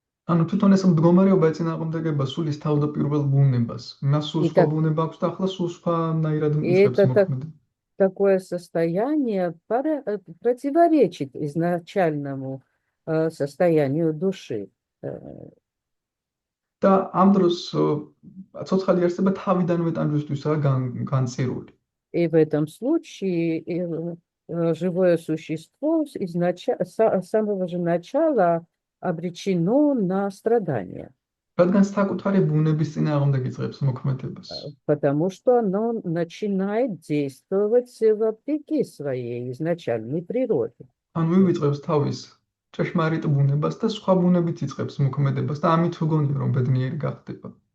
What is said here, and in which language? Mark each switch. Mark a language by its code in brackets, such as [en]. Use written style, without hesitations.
[ka] ანუ თვითონ ეს მდგომარეობა ეწინააღმდეგება სულის თავდაპირველ ბუნებას. მას სულ სხვა ბუნება აქვს და ახლა სულ სხვანაირად ნიშნავს მოქმედება. [ru] Такое состояние противоречит изначальному состоянию души. [ka] და ამ დროს ცოცხალი არსება თავიდანვე ტანჯვისთვისაა განცირული. [ru] И в этом случае живое существо с самого же начала обречено на страдания. [ka] რადგან საკუთარი ბუნების წინააღმდეგ იწყებს მოქმედებას. [ru] Потому что оно начинает действовать вопреки своей изначальной природе. [ka] ან მივიწყებს თავის ჭეშმარიტ ბუნებას და სხვა ბუნებით იწყებს მოქმედებას და ამით გონია რომ ბედნიერი გახდება.